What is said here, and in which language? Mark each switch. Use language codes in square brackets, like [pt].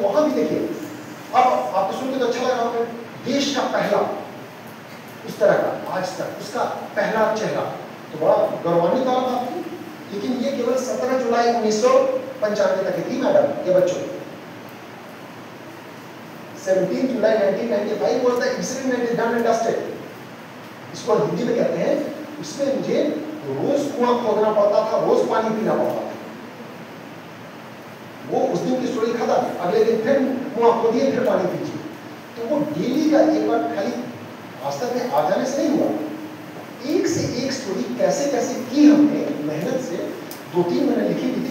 [hi] वहां भी देखिए, अब आपको सुन के तो अच्छा लगा होगा, देश का पहला उस तरह का आज तक उसका पहला चेहरा, तो बड़ा गौरवान्वित वाला बात थी। लेकिन ये केवल 17 जुलाई 1995 तक थी मैडम के बच्चों। [en] 17 July 1995 was the incident that is done and dusted। [hi] इसको हिंदी में कहते हैं, उसमें मुझे रोज कुआं खोदना पड़ता था, रोज पानी पीना पड़ता था। वो उस दिन की स्टोरी खत्म, अगले दिन फिर कुआं खोदिए, फिर पानी पीजिए। तो वो डेली का एक बार खाली वास्तव में आ जाने से नहीं हुआ, एक से एक स्टोरी कैसे कैसे की हमने मेहनत से 2-3 महीने लिखी थी।